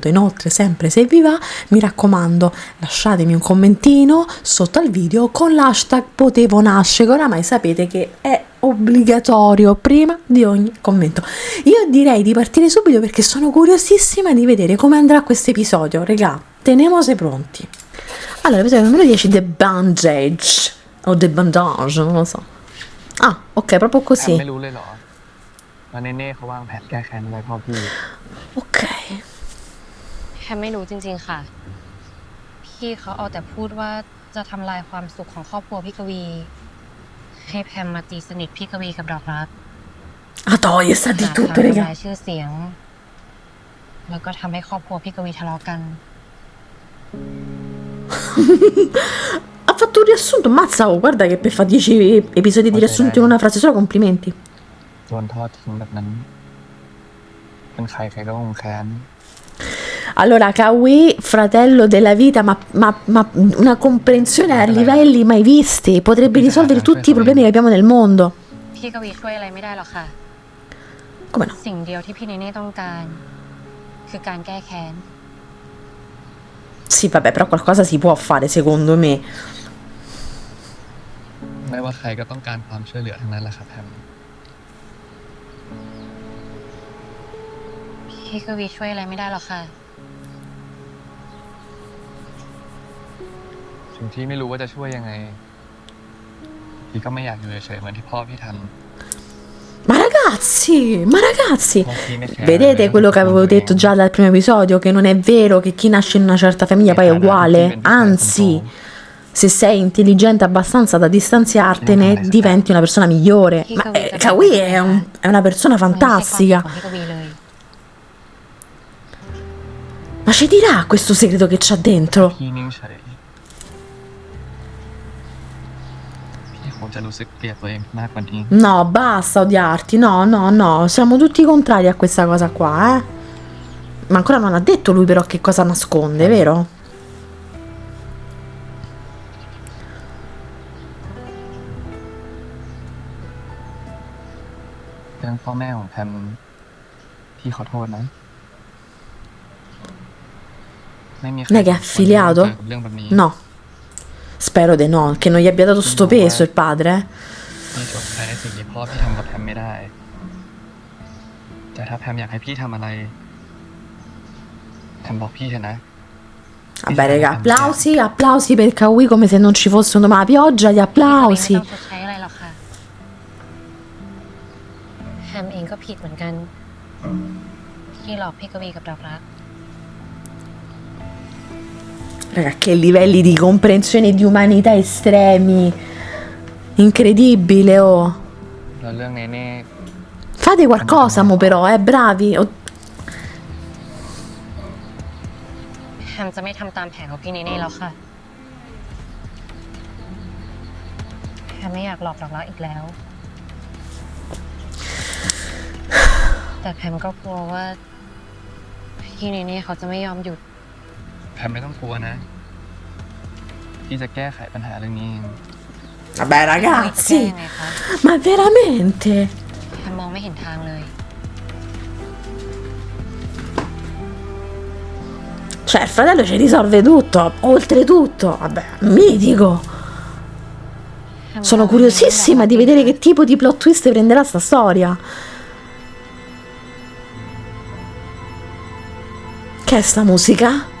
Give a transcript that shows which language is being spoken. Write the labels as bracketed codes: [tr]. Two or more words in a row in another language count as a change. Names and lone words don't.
[it] Inoltre, sempre se vi va, mi raccomando, lasciatemi un commentino sotto al video con l'hashtag potevo nascere, che oramai sapete che è obbligatorio prima di ogni commento. Io direi di partire subito perché sono curiosissima di vedere come andrà questo episodio, regà. Tenemose pronti. Allora, episodio numero 10, The Bandage o The Bandage, non lo so. Ah, ok, proprio แพม così. [th] ไม่รู้เลยเหรอว่าเนเน่เขาวางแผนแก้แค้นอะไรพ่อพี่ [it] Ok. [th] แฮมไม่รู้จริงๆค่ะพี่เขาเอาแต่พูดว่าจะทำลายความสุขของครอบครัวพี่กวีให้แพมมาตีสนิทพี่กวีกับดอกรัก [it] Ah, toglie, sta di [th] หา [it] tutto, [th] ทางทำ [it] regà. [th] ลายชื่อเสียงแล้วก็ทำให้ครอบครัวพี่กวีทะเลาะกัน [it] Ha fatto un riassunto, mazza, oh, guarda che per fare 10 episodi di riassunto in una frase sola, complimenti. [th] โดนทอดทิ้งแบบนั้นเป็นใครใครก็คงแค้น [it] Allora, Kawi, fratello della vita, ma una comprensione a livelli mai visti, potrebbe risolvere tutti i problemi che abbiamo nel mondo. [th] พี่กวีช่วยอะไรไม่ได้หรอกค่ะ [it] Come no? [th] สิ่งเดียวที่พี่เนเน่ต้องการคือการแก้แค้น [it] Sì, vabbè, però qualcosa si può fare, secondo me. [th] ไม่ว่าใครก็ต้องการความช่วยเหลือทั้งนั้นแหละครับแพม พี่กวีช่วยอะไรไม่ได้หรอกค่ะ ถึงพี่ไม่รู้ว่าจะช่วยยังไงพี่ก็ไม่อยากอยู่เฉยๆเหมือนที่พ่อพี่ทำ [it] Ma ragazzi, Pochi ne vedete quello che avevo detto già dal primo episodio, che non è vero che chi nasce in una certa famiglia poi è uguale, anzi, se sei intelligente abbastanza da distanziartene, diventi una persona migliore. Ma Kawi è una persona [th] ไม่ใช่ความผิด [it] fantastica. [th] ของพี่กวีเลย [it] Ma ci dirà questo segreto che c'ha dentro? [th] พี่นิ่งเฉยพี่คงจะรู้สึกเกลียดตัวเองมากกว่านี้ [it] No, basta odiarti, no, siamo tutti contrari a questa cosa qua, eh. Ma ancora non ha detto lui però che cosa nasconde, vero? [th] เรื่องพ่อแม่ของแพมพี่ขอโทษนะไม่มีใคร [it] Non è che è affiliato? [th] เรื่องแบบนี้ [it] No. Spero di no, che non gli abbia dato sto peso il padre, eh. [th] พี่ชดใช้ในสิ่งที่พ่อพี่ทำกับแพมไม่ได้ แต่ถ้าแพมอยากให้พี่ทำอะไรแพมบอกพี่เถอะนะ [it] Vabbè, raga, applausi per Kawi come se non ci fosse un domani la pioggia, gli [th] พี่กวีไม่ [it] applausi. [th] ต้องชดใช้อะไรหรอกค่ะแฮมเองก็ผิดเหมือนกัน ที่หลอกพี่กวีกับดอกรัก [it] Raga, che livelli di comprensione e di umanità estremi. Incredibile, oh. [th] แล้วเรื่องเนเน่ [it] Fate qualcosa, mo però, bravi. Oh, [th] แฮมจะไม่ทำตามแผนของพี่เนเน่แล้วค่ะแฮมไม่อยากหลอกดอกรักอีกแล้ว แต่แพมก็กลัวว่าพี่เนเน่เขาจะไม่ยอมหยุด แพมไม่ต้องกลัวนะพี่จะแก้ไขปัญหาเรื่องนี้เอง [it] vabbè, [th] แก้ [it] ragazzi, [th] ยังไงคะ [it] ma veramente? [th] แพมมองไม่เห็นทางเลย [it] Cioè, il fratello ci risolve tutto, oltretutto, vabbè, mitico. แฮม Sono curiosissima di vedere che tipo di [en] plot twist [it] prenderà sta storia. Che è sta musica?